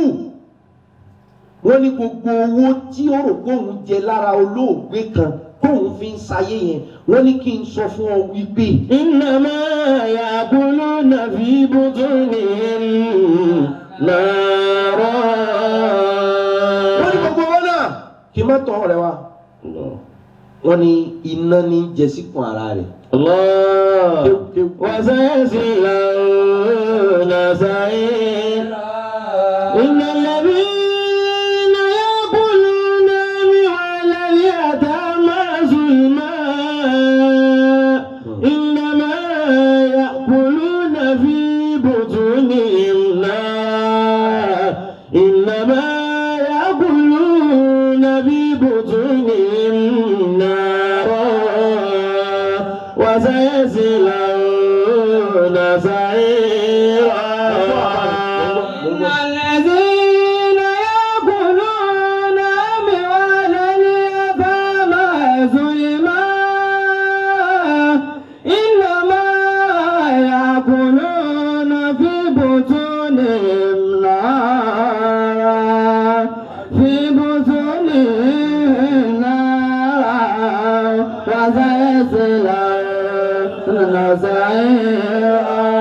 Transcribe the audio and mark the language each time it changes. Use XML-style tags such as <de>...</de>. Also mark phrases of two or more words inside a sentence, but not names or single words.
<yo>Wọ́n ní gbogbo owó tí ó rò pé òun jẹ lára olóògbé kan tóun fi ń sayé yẹn wọ́n ní kí n sọ fún ọ wípé.</yo> <ar>إنما يأكلون في بطونهم نارا.</ar> <yo>Wọ́n ní gbogbo wọn náà kí n má tọ́ ọ̀rẹ́ wa. Wọ́n ní iná ní jẹ síkùn ara rẹ̀.</yo> <ar>الله وسيصلون سعيرا. إن الذين يأكلون أموال اليتامى ظلما إنما يأكلون في بطونهم نارا إنما يأكلون في بطونهم نارا وسيصلون سعيرا. الذين يأكلون أموال اليتامى ظلما إنما يأكلون في بطونهم نارا وسيصلون سعيرا.</ar>